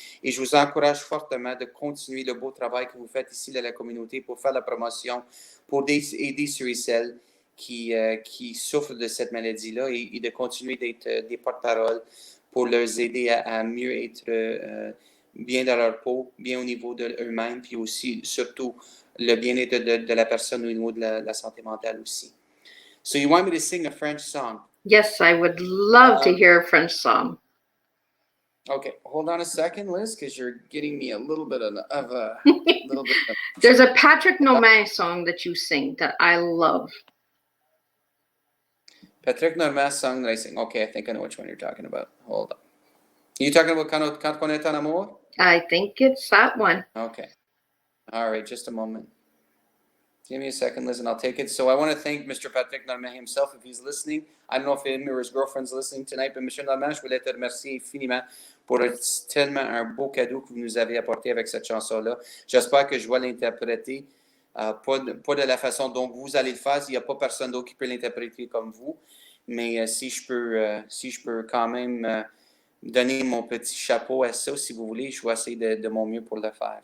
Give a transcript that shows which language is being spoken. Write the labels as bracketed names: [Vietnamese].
[French] Et je vous encourage fortement de continuer le beau travail que vous faites ici dans la communauté pour faire la promotion, pour aider ceux et celles qui souffrent de cette maladie-là et de continuer d'être des porte-paroles pour leur aider à mieux être bien dans leur peau, bien au niveau d'eux-mêmes, puis aussi, surtout, le bien-être de la personne au niveau de la santé mentale aussi. [English] So you want me to sing a French song? Yes, I would love to hear a French song. Okay, hold on a second, Liz, because you're getting me a little bit of a little bit. There's a Patrick Normand song that you sing that I love. Patrick Normand song that I sing. Okay, I think I know which one you're talking about. Hold on. Are you talking about Quand on est en amour? I think it's that one. Okay. All right, just a moment. Give me a second, Liz, and I'll take it. So I want to thank Mr. Patrick Normand himself if he's listening. [French] I don't know if him or his girlfriend's listening tonight, but Monsieur Normand, je voulais te remercier infiniment pour tellement un beau cadeau que vous nous avez apporté avec cette chanson-là. J'espère que je vais l'interpréter, pas de la façon dont vous allez le faire. Il n'y a pas personne d'autre qui peut l'interpréter comme vous. Mais si je peux quand même donner mon petit chapeau à ça, si vous voulez, je vais essayer de mon mieux pour le faire.